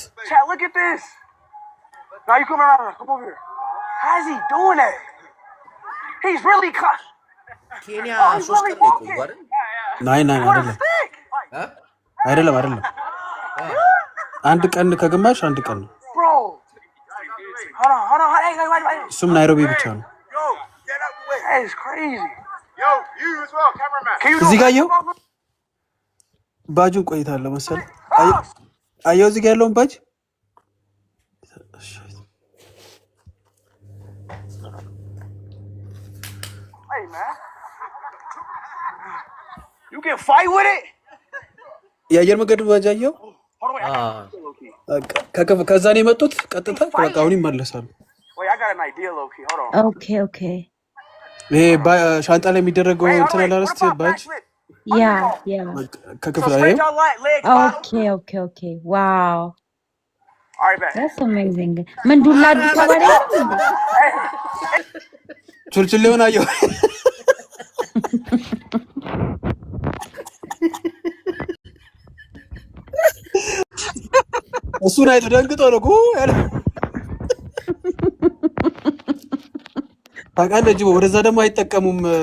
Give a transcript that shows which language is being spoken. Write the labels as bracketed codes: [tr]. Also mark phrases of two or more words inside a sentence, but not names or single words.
[en] Look at this. Now you come around. Come over here. How's he doing that? He's really cut. [am] ኬንያ 3 ቀን ቆይ አይደል? ናይ አይደለም አንድ ቀን ከግማሽ አንድ ቀን ነው። [en] Bro. Hold on. Hey. [am] እሱም ናይሮቢ ብቻ ነው። [en] Yo, get up the way. That is crazy. Yo, you as well, cameraman. [am] እዚህ ጋር አየው ባጁን ቆይታለሁ መሰል። አየው እዚህ ጋር ያለውን ባጅ [en] Hey man. You can fight with it? [am] የአየር መንገድ ባጅ አየው። ከዛ ነው የመጡት ቀጥታ በቃ አሁን ይመለሳሉ። [en] Wait, I got an idea, Loki. Hold on. Okay. [am] ይሄ ሻንጣ ላይ የሚደረገው እንትን አላረስት ባጅ ያ ከክፍል አየው። [en] Okay. Wow. All right, back. That's amazing. [am] ምን ዱላ ዱላ ቹልቹሌውን አየው። እሱን አይቶ ደንግጦ ነው እኮ ያለ ታውቃለህ። ጅቦ ወደዛ ደግሞ አይጠቀሙም።